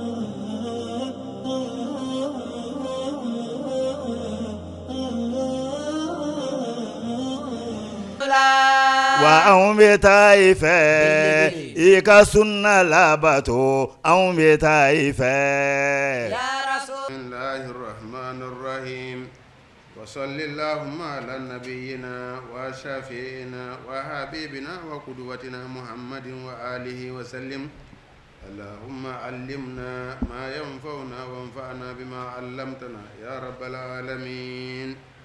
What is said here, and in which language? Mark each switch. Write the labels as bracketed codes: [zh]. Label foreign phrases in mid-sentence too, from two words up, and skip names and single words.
[bm] wa anw bɛ taa i fɛ i ka sunna labato anw bɛ taa i fɛ [ar] بسم الله الرحمن الرحيم وصلى الله على نبينا وشفيعنا وحبيبنا وقدوتنا محمد وآله وسلم اللهم علمنا ما ينفعنا وانفعنا بما علمتنا يا رب العالمين